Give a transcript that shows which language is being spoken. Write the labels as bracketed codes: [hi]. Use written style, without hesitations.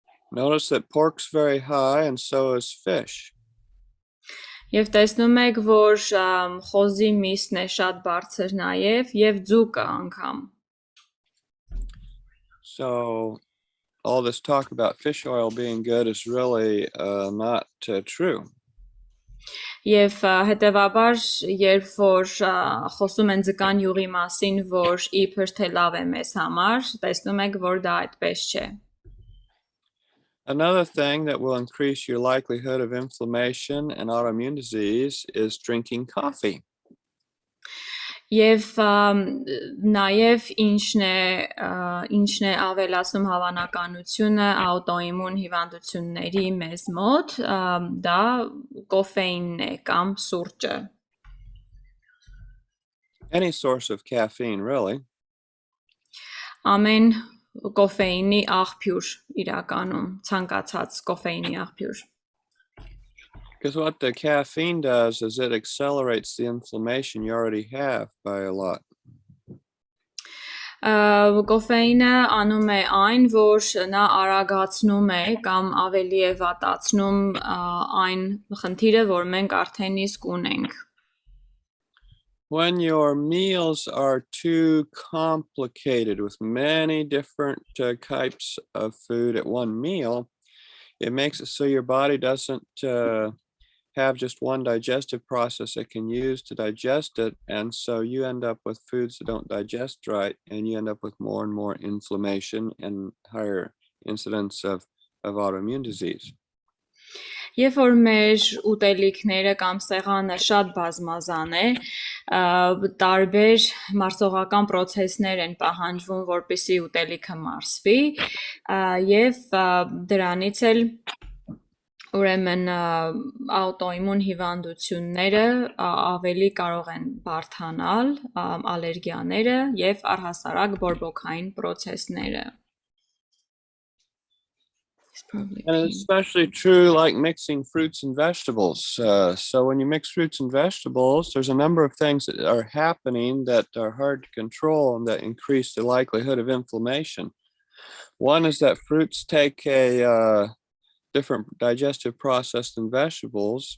[en] Notice that pork's very high and so is fish. [hy] Եվ տեսնում եք, որ խոզի միսն է շատ բարձր նաև եւ ձուկը անգամ։ [en] So all this talk about fish oil being good is really not true. [hy] Եվ հետեւաբար, երբ որ խոսում են ձկան յուղի մասին, որ իբր թե լավ է մեզ համար, տեսնում եք, որ դա այդպես չէ։ [en] Another thing that will increase your likelihood of inflammation and autoimmune disease is drinking coffee. [hy] Եվ նաև ինչն է ավելացնում հավանականությունը աուտոիմուն հիվանդությունների մեզ մոտ, դա կոֆեինն է կամ սուրճը։ [en] Any source of caffeine, really. [hy] Ամեն կոֆեինի աղբյուր իրականում, ցանկացած կոֆեինի աղբյուր։ [en] Because what the caffeine does is it accelerates the inflammation you already have by a lot. [hy] Կոֆեինը անում է այն, որ նա արագացնում է կամ ավելի է վատացնում այն խնդիրը, որ մենք արդեն իսկ ունենք։ [en] When your meals are too complicated with many different types of food at one meal, it makes it so your body doesn't have just one digestive process it can use to digest it, and so you end up with foods that don't digest right, and you end up with more and more inflammation and higher incidence of autoimmune disease. [hy] Երբ որ մեր ուտելիքները կամ սեղանը շատ բազմազան է, տարբեր մարսողական պրոցեսներ են պահանջվում, որպեսզի ուտելիքը մարսվի, եւ դրանից էլ ուրեմն աուտոիմուն հիվանդությունները ավելի կարող են բարդանալ, ալերգիաները եւ առհասարակ բորբոքային պրոցեսները։ [en] And it's especially true like mixing fruits and vegetables. So when you mix fruits and vegetables, there's a number of things that are happening that are hard to control and that increase the likelihood of inflammation. One is that fruits take a different digestive process than vegetables.